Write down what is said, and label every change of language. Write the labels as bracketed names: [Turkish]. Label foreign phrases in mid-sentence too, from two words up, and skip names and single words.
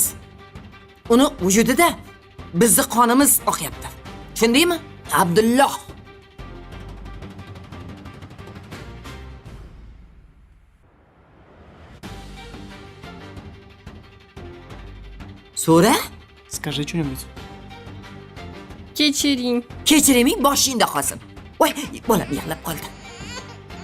[Uzbek] Uni vujudida bizning qonimiz oqyapti. Tushundingmi? Abdulloh. So'ra? [Russian] Скажи что-нибудь. [Uzbek] Kechiring. Kechiriming boshingda qolsin. Voy, bolam yig'lab qoldi.